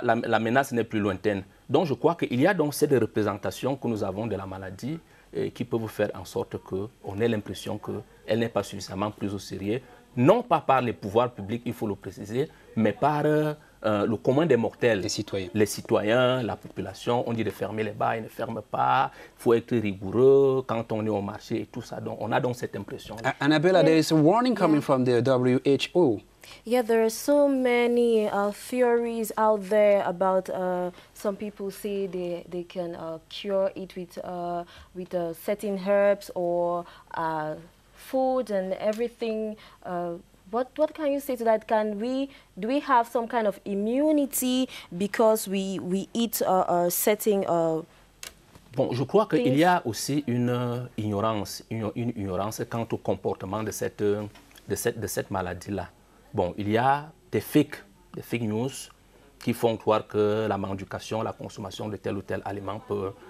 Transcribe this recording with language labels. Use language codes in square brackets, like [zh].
[fr] La menace n'est plus lointaine. Donc je crois qu'il y a donc cette représentation que nous avons de la maladie qui peut vous faire en sorte qu'on ait l'impression qu'elle n'est pas suffisamment prise au sérieux, non pas par les pouvoirs publics, il faut le préciser, mais par le commun des mortels. Les citoyens, la population. On dit de fermer les bars, ils ne ferment pas. Il faut être rigoureux quand on est au marché et tout ça. Donc, on a donc cette impression. [en] Annabella, there is a warning coming from the WHO. Yeah, there are so many theories out there about some people say they can cure it with certain herbs or food and everything. What can you say to that? Do we have some kind of immunity because we eat certain [fr] Bon, je crois qu'il y a aussi une ignorance quant au comportement de cette maladie-là. Bon, il y a des fake news qui font croire que la manducation, la consommation de tel ou tel aliment peut